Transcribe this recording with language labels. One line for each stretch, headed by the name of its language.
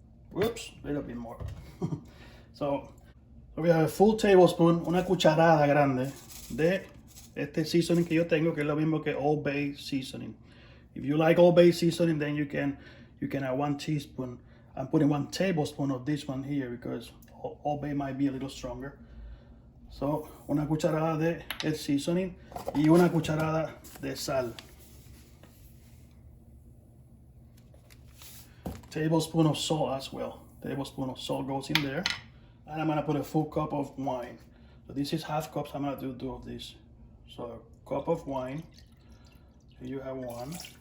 English: Whoops, a little bit more. So we have a full tablespoon,
Spanish: una cucharada grande de este seasoning que yo tengo, que es lo mismo que Old Bay seasoning.
English: If you like Old Bay seasoning, then you can add 1 teaspoon. I'm putting 1 tablespoon of this one here because Old Bay might be a little stronger.
Spanish: So una cucharada de el seasoning y una cucharada de sal.
English: Tablespoon of salt as well. Tablespoon of salt goes in there. And I'm gonna put a full cup of wine. So this is half cups. I'm gonna do 2 of these. So a cup of wine. Here you have 1.